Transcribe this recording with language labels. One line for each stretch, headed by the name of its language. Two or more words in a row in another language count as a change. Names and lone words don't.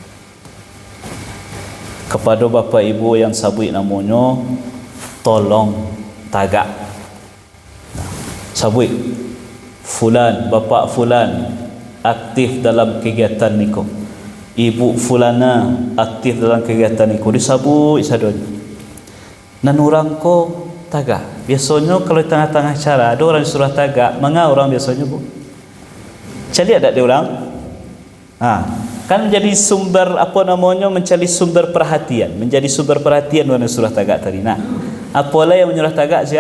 Indonesian: Kepada Bapak Ibu yang sabut namanya, tolong tagak. Sabut fulan, Bapak fulan aktif dalam kegiatan niko, Ibu fulana aktif dalam kegiatan niko,
Minangkabau: disabut sadon. Nan orang ko tagak.
Indonesian: Biasanya kalau di tengah-tengah acara ada orang suruh tagak, mengapa orang biasanya bu? Cari ada dia orang? Kan menjadi sumber apa namanya, mencari sumber perhatian, menjadi sumber perhatian orang suruh tagak tadi. Nah, apalah yang menyuruh tagak siapa?